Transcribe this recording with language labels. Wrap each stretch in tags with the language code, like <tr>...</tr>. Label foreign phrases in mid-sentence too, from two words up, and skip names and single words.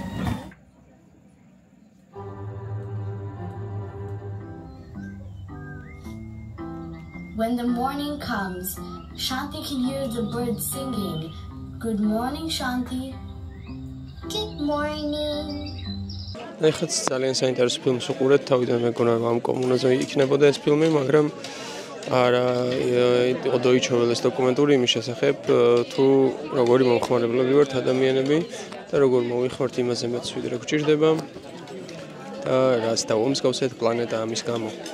<en>When the morning comes, Shanti can hear the birds singing. Good morning, Shanti. Good morning.</en> <ka>ეხაც ძალიან საინტერესო ფილმს უყურეთ, თავიდან მეგონა რომ ამ კომუნაზე იქნებოდა ეს ფილმი, მაგრამ არა იყო დოიჩოველეს დოკუმენტური იმის შესახებ, თუ როგორი მომხმარებლები ვართ ადამიანები და როგორ მოვიხმართ იმაზე მეც ვიდრე გვჭირდება და რას დავუმსგავსეთ პლანეტა ამის გამო.</ka>